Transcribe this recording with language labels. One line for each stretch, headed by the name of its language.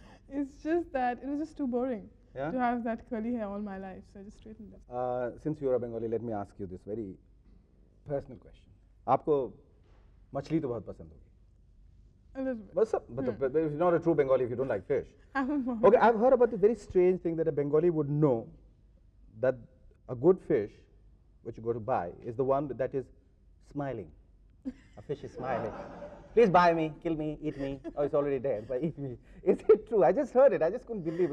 English: It's just that it was just too boring Yeah? to have that curly hair all my life, so I just straightened it. Since you are a Bengali, let me ask you this very personal question.
Hindi: आपको मछली तो बहुत पसंद होगी.
English: A little bit. But you're not a true Bengali if you don't like fish. I'm a mom. Okay, I've heard about the very strange thing that a Bengali would know that a good fish, which you go to buy, is the one that is smiling. A fish is smiling. Please buy me, kill me, eat me. Oh, it's already dead, but eat me. Is it true? I just heard it. I just couldn't believe.